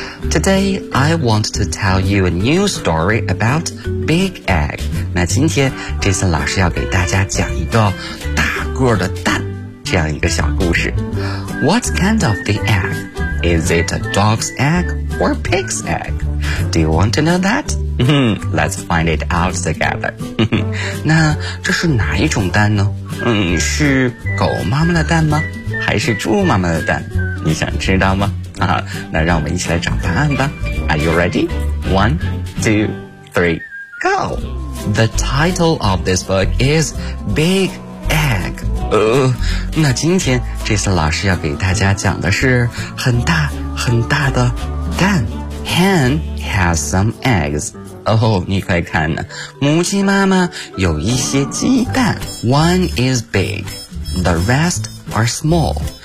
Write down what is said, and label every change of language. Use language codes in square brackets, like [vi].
[en] Today, I want to tell you a new story about Big Egg. [zh] 那今天 Jason 老师要给大家讲一个大个的蛋这样一个小故事。 [en] What kind of the egg? Is it a dog's egg or pig's egg? Do you want to know that? Let's find it out together. [zh] 那这是哪一种蛋呢？是狗妈妈的蛋吗？还是猪妈妈的蛋？你想知道吗？那让我们一起来找答案吧。 [en] Are you ready? One, two, three, go! The title of this book is Big Egg. [zh] 那今天这次老师要给大家讲的是很大很大的蛋。 [en] Hen has some eggs. [zh] 你快看呢，母鸡妈妈有一些鸡蛋。 [en] One is big, the rest are small.